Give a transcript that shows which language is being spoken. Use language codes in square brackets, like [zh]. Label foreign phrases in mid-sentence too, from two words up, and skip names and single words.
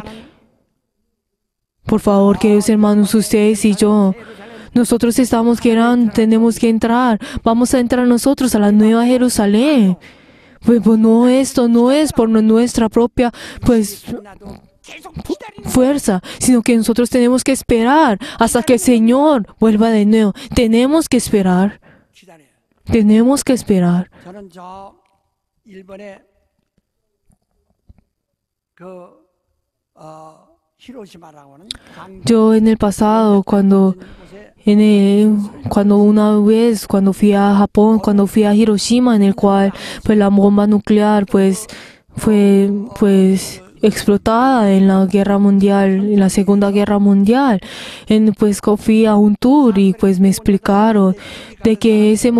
[es] Por favor, queridos hermanos, ustedes y yo, nosotros tenemos que entrar, vamos a entrar nosotros a la nueva Jerusalén. Pues no, esto no es por nuestra propia, fuerza, sino que nosotros tenemos que esperar hasta que el Señor vuelva de nuevo. Tenemos que esperar. Tenemos que esperar. [ko] 저는 저 일본의 히로시마라고 하는 [es] Yo en el pasado, cuando fui a Japón, cuando fui a Hiroshima, en el cual la bomba nuclear fue explotada en la guerra mundial, en la Segunda Guerra Mundial, fui a un tour y me explicaron de que